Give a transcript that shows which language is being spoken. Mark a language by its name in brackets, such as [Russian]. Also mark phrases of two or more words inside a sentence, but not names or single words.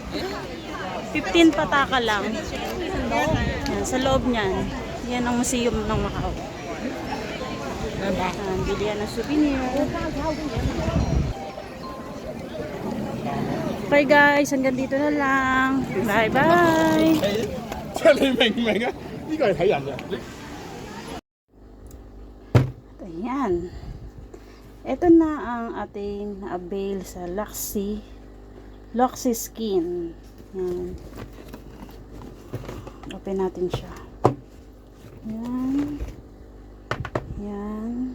[Filipino] 15 pataka lang. Ayan, sa loob niyan. Yan ang Museum ng Macau. Ayan, bilihan ng souvenir. Okay guys, hanggang dito na lang. Bye bye! [Cantonese] 即係你明唔明啊？呢個係睇人嘅。 [Filipino] Ayan. Ito na ang ating avail sa Luxy Skin. Ayan. Open natin siya. Ayan. Ayan.